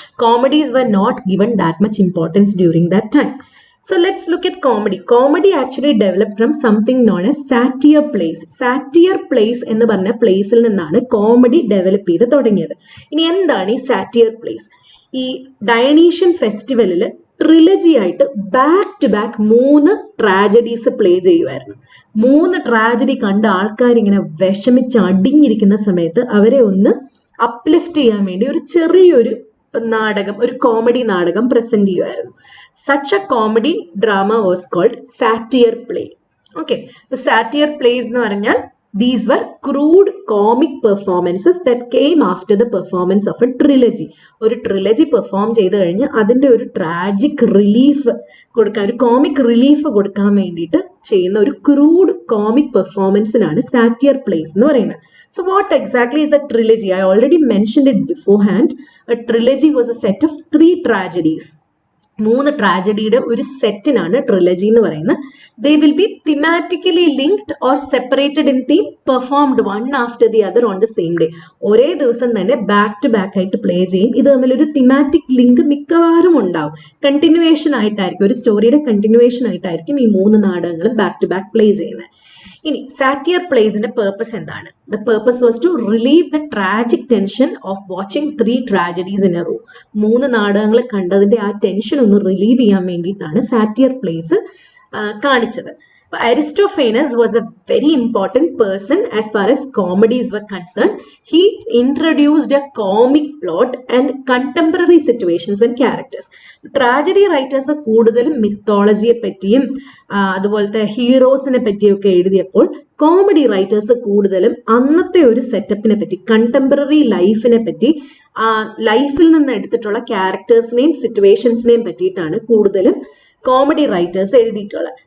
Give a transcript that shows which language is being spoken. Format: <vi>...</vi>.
<en>Comedies were not given that much importance during that time. So let's look at comedy. Comedy actually developed from something known as satire plays.</en> <ml>Satire plays എന്ന് പറഞ്ഞ പ്ലേസിൽ നിന്നാണ് comedy develop ചെയ്ത് തുടങ്ങിയത്. ഇനി എന്താണ് ഈ satyr place? ഈ ഡയനീഷ്യൻ ഫെസ്റ്റിവലിൽ ട്രിലജി ആയിട്ട് back to back 3 tragedies play ചെയ്യുമായിരുന്നു. 3 ട്രാജഡി കണ്ട ആൾക്കാരിങ്ങനെ വിഷമിച്ച് അടിഞ്ഞിരിക്കുന്ന സമയത്ത് അവരെ ഒന്ന് അപ്ലിഫ്റ്റ് ചെയ്യാൻ വേണ്ടി ഒരു ചെറിയൊരു നാടകം, ഒരു കോമഡി നാടകം പ്രസന്റ് ചെയ്യുമായിരുന്നു.</ml> <en>Such a comedy drama was called satire play. Okay, the satire plays</en> <ml>എന്ന് പറഞ്ഞാൽ</ml> <en>these were crude comic performances that came after the performance of a trilogy.</en> <ml>ഒരു ട്രിലജി പെർഫോം ചെയ്ത് കഴിഞ്ഞ് അതിൻ്റെ ഒരു ട്രാജിക് റിലീഫ് കൊടുക്കാൻ, ഒരു കോമിക് റിലീഫ് കൊടുക്കാൻ വേണ്ടിയിട്ട് ചെയ്യുന്ന ഒരു ക്രൂഡ് കോമിക് പെർഫോമൻസിനാണ് സാറ്റിയർ പ്ലേസ് എന്ന് പറയുന്നത്.</ml> <en>So what exactly is a trilogy? I already mentioned it beforehand. A trilogy was a set of 3 tragedies.</en> <ml>3 ട്രാജഡിയുടെ ഒരു സെറ്റിനാണ് ട്രിലജി എന്ന് പറയുന്നത്.</ml> <en>They will be thematically linked or separated in theme, performed one after the other on the same day.</en> <ml>ഒരേ ദിവസം തന്നെ back to back ആയിട്ട് play ചെയ്യും. ഇത് തമ്മിലൊരു തിമാറ്റിക് ലിങ്ക് മിക്കവാറും ഉണ്ടാവും. കണ്ടിന്യൂവേഷൻ ആയിട്ടായിരിക്കും, ഒരു സ്റ്റോറിയുടെ കണ്ടിന്യൂവേഷൻ ആയിട്ടായിരിക്കും ഈ 3 നാടകങ്ങളും ബാക്ക് ടു ബാക്ക് പ്ലേ ചെയ്യുന്നത്. ഇനി സാറ്റിയർ പ്ലേസിന്റെ പേർപ്പസ് എന്താണ്?</ml> <en>The purpose was to relieve the tragic tension of watching 3 tragedies in a row.</en> <ml>3 നാടകങ്ങൾ കണ്ടതിന്റെ ആ ടെൻഷൻ ഒന്ന് റിലീവ് ചെയ്യാൻ വേണ്ടിയിട്ടാണ് സാറ്റിയർ പ്ലേസ് കാണിച്ചത്.</ml> <en>Aristophanes was a very important person as far as comedies were concerned. He introduced a comic plot and contemporary situations and characters.</en> <ml>Tragedy writers കൂടുതലും മിത്തോളജിയെ പറ്റിയും അതുപോലത്തെ ഹീറോസിനെ പറ്റിയൊക്കെ എഴുതിയപ്പോൾ കോമഡി റൈറ്റേഴ്സ് കൂടുതലും അന്നത്തെ ഒരു സെറ്റപ്പിനെ പറ്റി, കണ്ടംപററി ലൈഫിനെ പറ്റി, ലൈഫിൽ നിന്ന് എടുത്തിട്ടുള്ള ക്യാരക്ടേഴ്സിനെയും സിറ്റുവേഷൻസിനെയും പറ്റിയിട്ടാണ് കൂടുതലും കോമഡി റൈറ്റേഴ്സ് എഴുതിയിട്ടുള്ളത്.</ml>